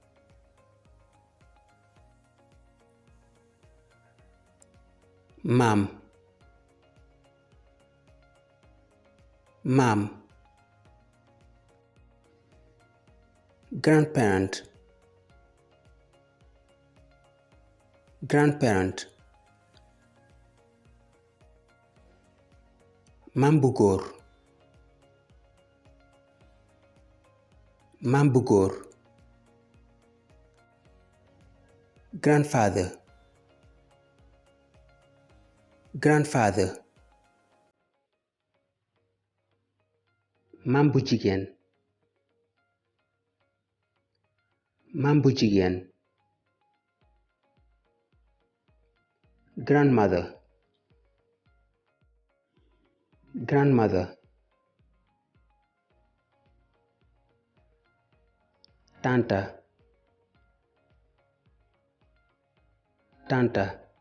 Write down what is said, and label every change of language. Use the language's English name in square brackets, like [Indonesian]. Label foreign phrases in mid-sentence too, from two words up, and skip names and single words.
[English] Mom, mom. Grandparent, grandparent. [Wolof] Maam bu góor, maam bu góor. [English] Grandfather, grandfather. [Wolof] Maam bu jigéen, maam bu jigéen. [English] Grandmother, grandmother. [Wolof] Tanta, tanta.